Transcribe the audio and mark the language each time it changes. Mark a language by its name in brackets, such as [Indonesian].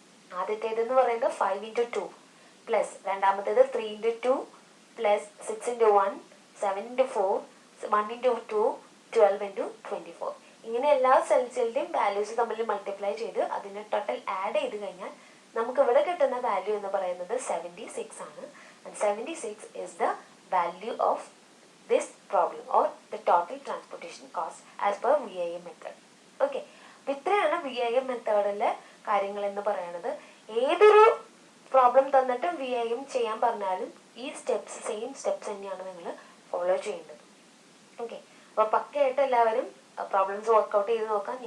[Malayalam] ആദ്യത്തേതെന്ന് പറയുന്നത് 5 × 2 പ്ലസ് രണ്ടാമത്തേത് 3 × 2 പ്ലസ് 6 × 1 7 × 4 1 × 2 12 × 24. ഇങ്ങനെ എല്ലാ സെൽസിന്റെയും വാല്യൂസ് തമ്മിൽ മൾട്ടിപ്ലൈ ചെയ്ത് അതിന്റെ ടോട്ടൽ ആഡ് ചെയ്ത് കഴിഞ്ഞാൽ നമുക്ക് ഇവിടെ കിട്ടുന്ന വാല്യൂ എന്ന് പറയുന്നത് 76 ആണ്. [English] And 76 is the value of this problem or the total transportation cost as per VIM method. [Malayalam] Okay, അപ്പൊ ഇത്രയാണ് VIM മെത്തേഡിലെ കാര്യങ്ങൾ എന്ന് പറയുന്നത്. ഏതൊരു പ്രോബ്ലം തന്നിട്ടും VIM ചെയ്യാൻ പറഞ്ഞാലും ഈ സ്റ്റെപ്സ് സെയിം സ്റ്റെപ്സ് തന്നെയാണ് നിങ്ങൾ ഫോളോ ചെയ്യേണ്ടത്. ഓക്കെ, അപ്പൊ പക്കയായിട്ട് എല്ലാവരും പ്രോബ്ലംസ് വർക്ക്ഔട്ട് ചെയ്ത് നോക്കാം.